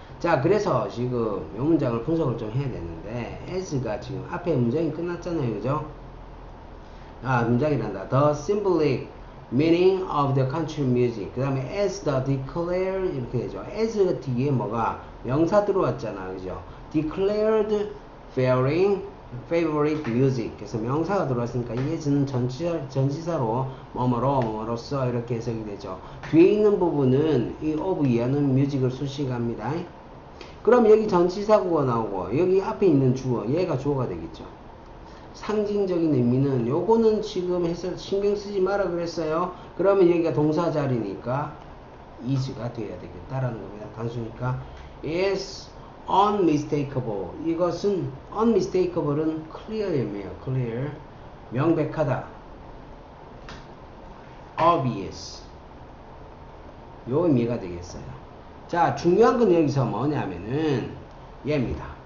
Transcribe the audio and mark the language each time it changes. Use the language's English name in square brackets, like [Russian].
[Korean] 자, 그래서 지금 이 문장을 분석을 좀 해야 되는데, as가 지금 앞에 문장이 끝났잖아요. 그죠? 문장이란다. [English] The symbolic meaning of the country music. [Korean] 그 다음에 as the declared 이렇게 되죠. as 뒤에 뭐가 명사 들어왔잖아. 그죠? [English] declared favorite music. [Korean] 그래서 명사가 들어왔으니까 이 as는 전치사로 뭐뭐로서 이렇게 해석이 되죠. 뒤에 있는 부분은 이 of 이하는 music을 수식합니다. 그럼 여기 전치사구가 나오고 여기 앞에 있는 주어, 얘가 주어가 되겠죠. 상징적인 의미는 요거는 지금 해서 신경 쓰지 마라 그랬어요. 그러면 여기가 동사 자리니까 is가 돼야 되겠다라는 겁니다. 단수니까 [English] is unmistakable. [Korean] 이것은 unmistakable은 clear의 의미예요. clear, 명백하다. obvious, 요 의미가 되겠어요. 자, 중요한 건 여기서 뭐냐면은 얘입니다.